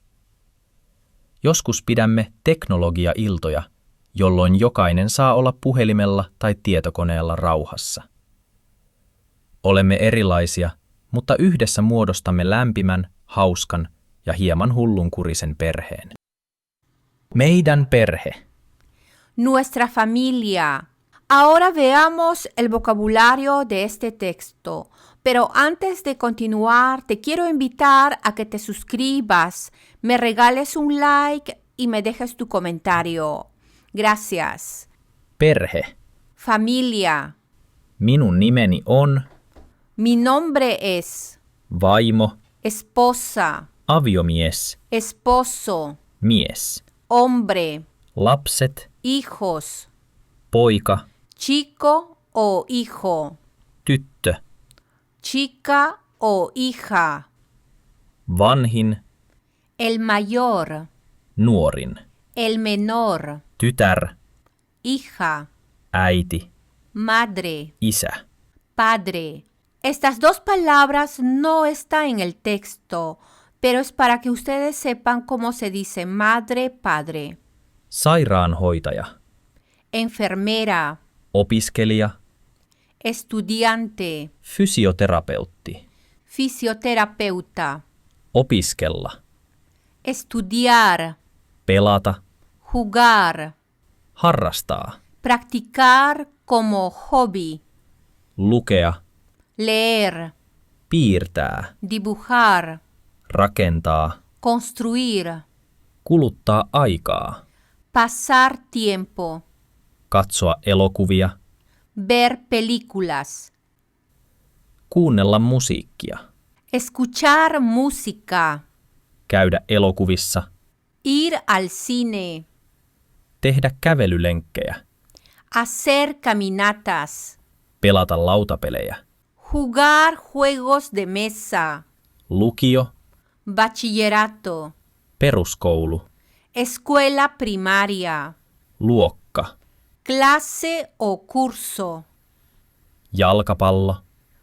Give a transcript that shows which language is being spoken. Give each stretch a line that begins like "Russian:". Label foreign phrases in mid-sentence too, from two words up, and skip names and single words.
Finnish: Joskus pidämme teknologia-iltoja, jolloin jokainen saa olla puhelimella tai tietokoneella rauhassa. Olemme erilaisia, mutta yhdessä muodostamme lämpimän, hauskan ja hieman hullunkurisen perheen. Meidän perhe.
Spanish: Nuestra familia. Ahora veamos el vocabulario de este texto, pero antes de continuar te quiero invitar a que te suscribas, me regales un like y me dejes tu comentario. Gracias.
Finnish: Perhe.
Spanish: Familia.
Finnish: Minun nimeni on.
Spanish: Mi nombre es.
Finnish: Vaimo.
Spanish: Esposa.
Finnish: Aviomies.
Spanish: Esposo.
Finnish: Mies.
Spanish: Hombre.
Finnish: Lapset.
Spanish: Hijos.
Finnish: Poika.
Spanish: Chico o hijo.
Finnish: Tyttö.
Spanish: Chica o hija.
Finnish: Vanhin.
Spanish: El mayor.
Finnish: Nuorin.
Spanish: El menor.
Finnish: Tytär.
Spanish: Hija.
Finnish: Äiti.
Spanish: Madre.
Finnish: Isä.
Spanish: Padre. Estas 2 palabras no están en el texto, pero es para que ustedes sepan cómo se dice madre, padre.
Finnish: Sairaanhoitaja.
Spanish: Enfermera.
Finnish: Opiskelija.
Spanish: Estudiante.
Finnish: Fysioterapeutti.
Spanish: Fisioterapeuta.
Finnish: Opiskella.
Spanish: Estudiar.
Finnish: Pelata.
Spanish: Jugar.
Finnish: Harrastaa.
Spanish: Practicar como hobby.
Finnish: Lukea.
Spanish: Leer.
Finnish: Piirtää.
Spanish: Dibujar.
Finnish: Rakentaa.
Spanish: Construir.
Finnish: Kuluttaa aikaa.
Spanish: Pasar tiempo.
Finnish: Katsoa elokuvia.
Spanish: Ver películas.
Finnish: Kuunnella musiikkia.
Spanish: Escuchar música.
Finnish: Käydä elokuvissa.
Spanish: Ir al cine.
Finnish: Tehdä kävelylenkkejä.
Spanish: Hacer caminatas.
Finnish: Pelata lautapelejä.
Spanish: Jugar juegos de mesa.
Finnish: Lukio.
Spanish: Bachillerato.
Finnish: Peruskoulu.
Spanish: Escuela primaria.
Finnish: Luokka.
Spanish: Clase o curso.
Finnish: Jalkapallo.